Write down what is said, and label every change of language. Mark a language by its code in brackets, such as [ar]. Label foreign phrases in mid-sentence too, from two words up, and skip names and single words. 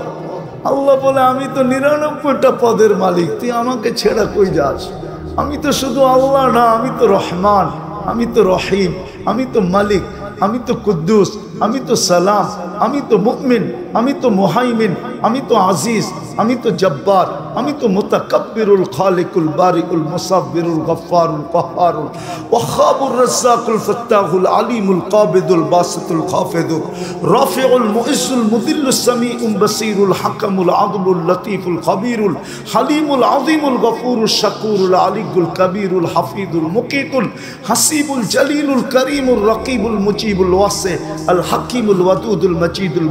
[bn] আল্লাহ বলে আমি তো 99টা পদের মালিক, তুই আমাকে ছেড়া কই যাস? আমি তো শুধু আল্লাহ না, আমি তো রহমান, আমি তো রহিম, আমি তো মালিক, আমি তো কুদ্দুস, আমি তো সালাম, আমি তো মুমিন, আমি তো মুহাইমিন, আমি তো আজিজ, আমি তো জব্বার, আমি তো মুতাকাব্বিরুল খালিকুল বারিকুল মুসাব্বিরুল গফফারুল কাহ্হারুল ওয়াহাবুর রাজ্জাকুল ফাত্তাহুল আলিমুল কাবিদুল বাসিতুল খাফিদুল রাফিউল মুইজ্জুল মুদিল্লুস সামিউল বাসিরুল হাকামুল আদলুল লতীফুল খবীরুল হালিমুল আযীমুল গফুরুশ শাকুরুল আলিয়ুল কবীরুল হাফিজুল মুকিতুল হাসিবুল জলিলুল করিমুর রকিবুল মুজিবুল ওয়াসি আল হাকিমুল ওয়াদুদুল মজিদুল